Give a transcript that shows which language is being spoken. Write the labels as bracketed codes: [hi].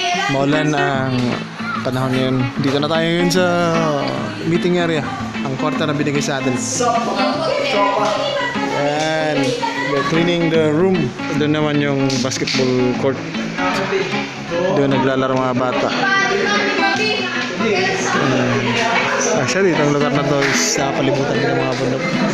[tl] Maulan ang panahon ngayon. Dito na tayo ngayon sa meeting area. Ang kwarta na binigay sa atin. [en] And we're cleaning the room. [tl] Doon naman yung basketball court. Doon naglalaro mga bata. Actually, itong lugar na to is sa palibutan ng mga bundok.